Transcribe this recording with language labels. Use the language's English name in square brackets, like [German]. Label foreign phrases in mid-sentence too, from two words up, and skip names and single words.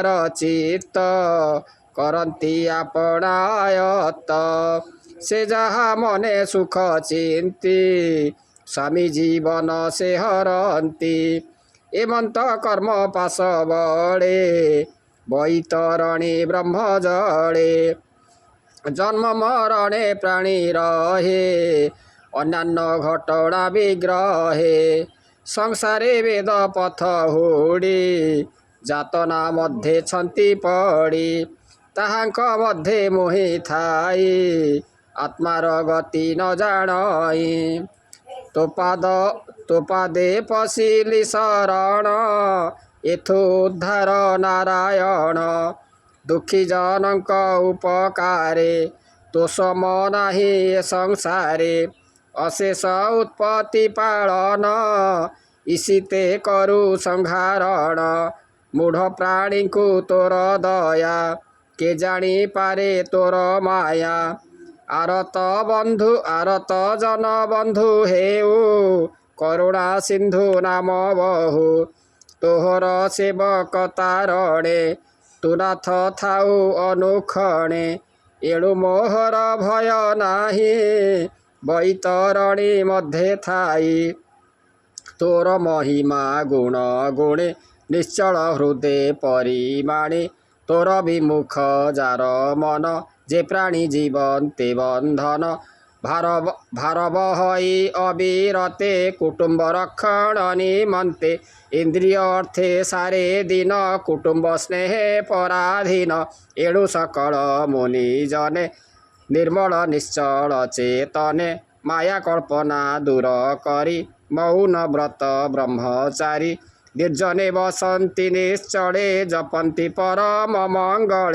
[Odia] ଚିତ୍ତ କରତୀ ଆପଣାୟତ ସେ ଜହା ମନେ ସୁଖ ଚିନ୍ତୀ ସ୍ୱାମୀ ଜୀବନ ସେ ହରତୀ ଏମନ୍ତ କର୍ମ ପାଶ ବଡ଼େ ବୈତରଣୀ ବ୍ରହ୍ମ ଜଡ଼େ ଜନ୍ମ ମରଣେ ପ୍ରାଣୀ ରହେ ଅନ୍ୟାନ୍ୟ ଘଟନା ବିଗ୍ରହେ ସଂସାରେ ବେଦ ପଥ ହୋଡ଼ୀ ଜାତନା ମଧ୍ୟ ଛନ୍ତୀ ପଡ଼ୀ ତାହାଙ୍କ ମଧ୍ୟ ମୋହି ଥାଈ ଆତ୍ମାର ଗତି ନ ଜାଣଈ ତୋ ପାଦେ ପଶିଲୀ ଶରଣ ଏଥୋ ଉଦ୍ଧାର ନାରାୟଣ ଦୁଖୀ ଜନକ ଉପକାରେ ତୋ ସମ ନାହୀ ସଂସାରେ ଅଶେଷ ଉତ୍ପତ୍ତି ପାଳନ ଇସିତେ କରୁ ସଂହାରଣ ମୂଢ଼ ପ୍ରାଣୀ କୋ ତୋର ଦୟା କେ ଜାନୀ ପାରେ ତୋର ମାୟା ଆରତ ଜନ ବନ୍ଧୁ ହେଉ କରୁଣା ସିନ୍ଧୁ ନାମ ବହୁ ତୋହର ସେବକ ତାରଣେ ତୁ ନାଥ ଥାଉ ଅନୁକ୍ଷଣେ ଏଣୁ ମୋହର ଭୟ ନାହୀ ବୈତରଣୀ ମଧ୍ୟ ଥାଈ ତୋର ମହିମା ଗୁଣ ଗୁଣେ ନିଶ୍ଚଳ ହୃଦୟ ପରିମାଣେ ତୋର ବିମୁଖ ଜାର ମନ ଜେ ପ୍ରାଣୀ ଜୀବନ ତେ ବନ୍ଧନ ଭାରବ ହଈ ଅବିରତେ କୁଟୁମ୍ବ ରକ୍ଷଣ ନିମନ୍ତେ ଇନ୍ଦ୍ରିୟ ଅର୍ଥେ ସାରେ ଦିନ କୁଟୁମ୍ବ ସ୍ନେହ ପରାଧୀନ ଏଣୁ ସକଳ ମୁନି ଜନେ ନିର୍ମଳ ନିଶ୍ଚଳ ଚେତନେ ମାୟା କଳ୍ପନା ଦୂର କରୀ ମୌନ ବ୍ରତ ବ୍ରହ୍ମଚାରୀ ନିର୍ଜନେ ବସନ୍ତୀ ନିଶ୍ଚଳେ ଜପନ୍ତି ପରମ ମଙ୍ଗଳେ